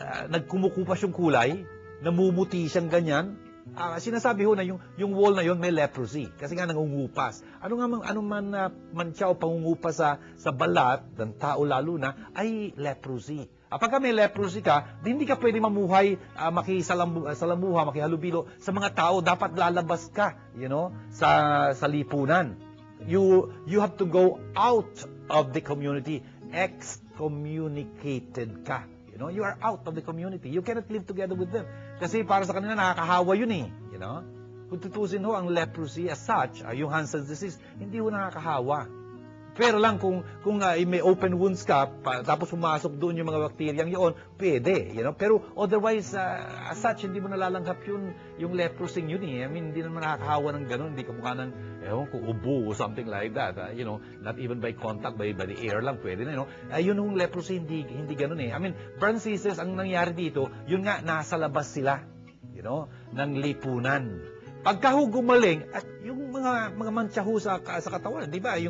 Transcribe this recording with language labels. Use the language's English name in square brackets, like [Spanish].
[Filipino] Nagkumukupas yung kulay, namumuti siyang ganyan. Sinasabi ho na yung wall na yon may leprosy kasi nga nangungupas. Anong mancha o pangungupas sa balat ng tao lalo na ay leprosy. Pagka may leprosy ka, hindi ka pwede mamuhay, makisalamuha, makihalubilo sa mga tao. Dapat lalabas ka, sa lipunan. [English] You have to go out of the community. Excommunicated ka. You are out of the community. You cannot live together with them. [Filipino] Kasi para sa kanila, nakakahawa yun eh. Kung tutusin ho, ang leprosy as such, yung Hansen's disease, hindi ho nakakahawa. Pero lang kung may open wounds ka, tapos pumasok doon yung mga bakteryang yun, pwede. Pero otherwise, as such, hindi mo nalalanghap yung leprosy yun eh. Hindi naman nakakahawa ng gano'n. Hindi ka mukha ng, kung ubo or something like that. [English] Not even by contact, by the air [Filipino] lang, pwede na. Yun yung leprosy, hindi gano'n eh. [English] brothers and sisters, [Filipino] ang nangyari dito, yun nga, nasa labas sila, ng lipunan. Pagka ho gumaling, at yung mga mantsa ho sa katawan, di ba?